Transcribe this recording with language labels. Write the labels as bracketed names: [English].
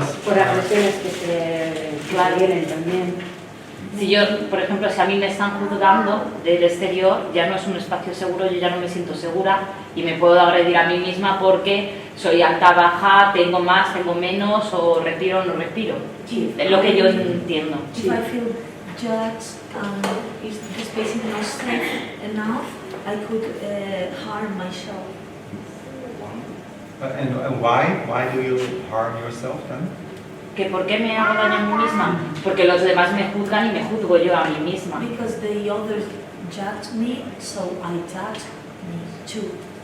[Spanish] Por agresiones que se vienen también. Si yo, por ejemplo, si a mí me están juzgando del exterior, ya no es un espacio seguro, yo ya no me siento segura y me puedo agredir a mí misma porque soy alta, baja, tengo más, tengo menos, o respiro o no respiro. Es lo que yo entiendo. [English] If I feel judged and if the space is not safe enough, I could harm myself. and why do you harm yourself then? [Spanish] ¿Que por qué me hago daño a mí misma? Porque los demás me juzgan y me juzgo yo a mí misma. [English] Because the others judge me, so I judge me too.